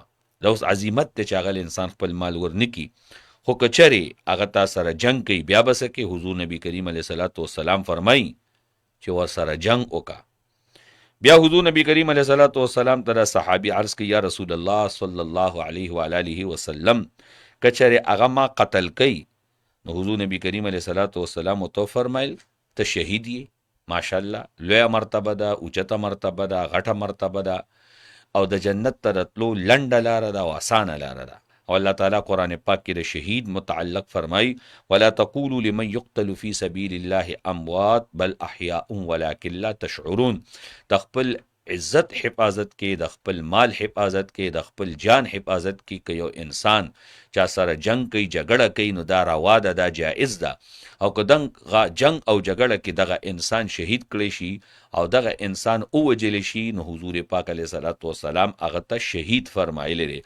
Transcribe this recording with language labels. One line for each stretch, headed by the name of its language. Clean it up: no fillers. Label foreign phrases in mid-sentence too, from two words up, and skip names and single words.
Pashto: دا اوس عزیمت ته چې هغه انسان خپل مال ورنکي خو کچری هغه تا سره جنگ کوي بیا بس کې حضور نبی کریم
Arabic: علیه صلوات و سلام
Pashto: فرمای چې ور سره جنگ وکا. بیا حضور نبی کریم
Arabic: علیه صلوات و سلام
Pashto: ته صحابي عرض کوي
Arabic: یا رسول الله صلی الله علیه و آله وسلم
Pashto: کچری هغه ما قتل کوي نو حضور نبی کریم
Arabic: علیه صلوات و سلام
Pashto: تو فرمایل ته شهید یې. ماشاءالله لوی مرتبه ده، اوچته مرتبه ده، غټه مرتبه ده او د جنت ته راتلو لنډه لاره ده او اسانه لاره ده. او الله تعالی قرآن پاک کې د شهید متعلق فرمای
Arabic: ولا تقولوا لمن يقتل في سبيل الله اموات بل احياء ولكن لا تشعرون.
Pashto: تخپل عزت حفاظت کې، د خپل مال حفاظت کې، د خپل جان حفاظت کې که یو انسان چا سره جنگ کوي جګړه کوي نو دا روا ده، دا جایز ده. او که جنگ او جګړه کې دغه انسان شهید کړی شي او دغه انسان ووجل شي نو حضور پاک
Arabic: علیه صلوات و سلام
Pashto: هغه ته شهید فرمایلی دی.